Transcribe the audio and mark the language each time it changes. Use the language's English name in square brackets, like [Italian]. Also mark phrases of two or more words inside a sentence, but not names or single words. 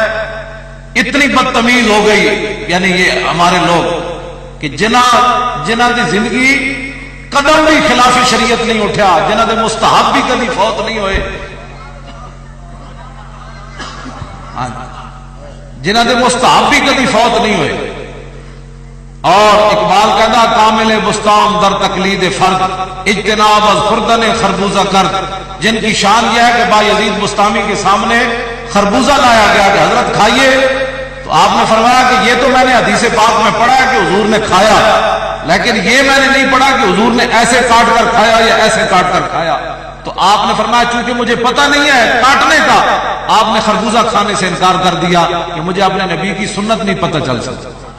[Urdu] اتنی بدتمیز ہو گئی یعنی یہ ہمارے لوگ کہ [Punjabi] جنہ دی [Urdu] زندگی قدم بھی خلاف شریعت نہیں اٹھا، [Punjabi] جنہ دے [Urdu] مستحب بھی کبھی فوت نہیں ہوئے، [Punjabi] جنہ دے [Urdu] مستحب بھی کبھی فوت نہیں ہوئے۔ اور اقبال کہتا [Persian] کامل بستان در تقلید فرد، اجتناب از خوردن خربوزہ کرد، [Urdu] جن کی شان یہ ہے کہ بایزید بستامی کے سامنے خربوزہ لایا گیا کہ حضرت کھائیے، تو آپ نے فرمایا کہ یہ تو میں نے حدیث پاک میں پڑھا ہے کہ حضور نے کھایا، لیکن یہ میں نے نہیں پڑھا کہ حضور نے ایسے کاٹ کر کھایا یا ایسے کاٹ کر کھایا۔ تو آپ نے فرمایا چونکہ مجھے پتہ نہیں ہے کاٹنے کا، آپ نے خربوزہ کھانے سے انکار کر دیا کہ مجھے اپنے نبی کی سنت نہیں پتہ چل سکتا۔